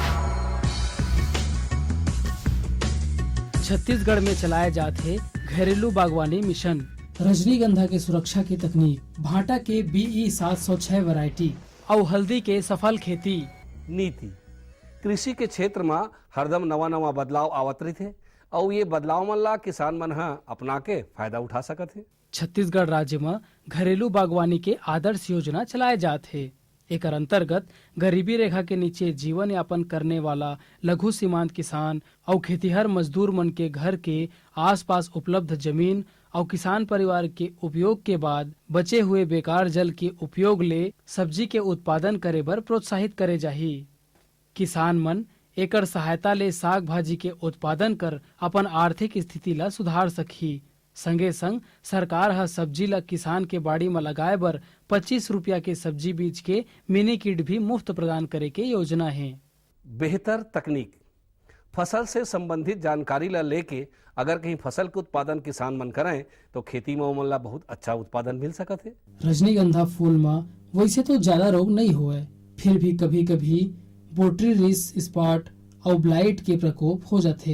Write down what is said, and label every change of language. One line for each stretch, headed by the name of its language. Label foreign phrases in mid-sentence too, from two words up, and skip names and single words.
Chhattisgarhi: छत्तीसगढ़ में चलाए जाते घरेलू बागवानी मिशन, रजनीगंधा के सुरक्षा की तकनीक, भाटा के BE 706 वैरायटी और हल्दी के सफल खेती। नीति कृषि के क्षेत्र में हरदम नवा नवा बदलाव आवत रही और ये बदलाव मन ला किसान मन ह अपना के फायदा उठा सकत है। छत्तीसगढ़ राज्य में घरेलू बागवानी के आदर्श योजना चलाए जाते। एक अंतर्गत गरीबी रेखा के नीचे जीवन यापन करने वाला लघु सीमांत किसान और खेतीहर मजदूर मन के घर के आसपास उपलब्ध जमीन और किसान परिवार के उपयोग के बाद बचे हुए बेकार जल के उपयोग ले सब्जी के उत्पादन करे बर प्रोत्साहित करे जाही। किसान मन एकर सहायता ले साग भाजी के उत्पादन कर अपन आर्थिक स्थिति ला सुधार सकही। संगे संग सरकार ह सब्जी ला किसान के बाड़ी में लगाए बर 25 रुपया के सब्जी बीज के मिनी किट भी मुफ्त प्रदान करे के योजना है। बेहतर तकनीक फसल से संबंधित जानकारी ला लेके अगर कहीं फसल के उत्पादन किसान मन करें तो खेती में ओमन ला बहुत अच्छा उत्पादन मिल सकत है। रजनीगंधा फूल में वैसे तो ज्यादा रोग नहीं हुए, फिर भी कभी कभी
English: botrytis spot
Chhattisgarhi: और ब्लाइट के प्रकोप हो जाते।